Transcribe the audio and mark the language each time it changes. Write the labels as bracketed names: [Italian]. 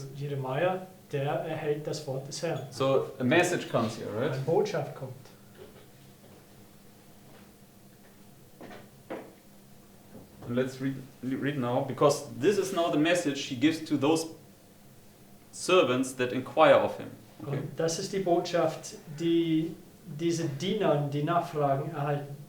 [German] So, Jeremia, der erhält das Wort des Herrn. [English] So a message comes here, right? [German] Eine Botschaft kommt. [English] And let's read now, because this is now the message he gives to those servants that inquire of him. Okay. [German] Und das ist die Botschaft, die diese Diener, die Nachfragen erhalten.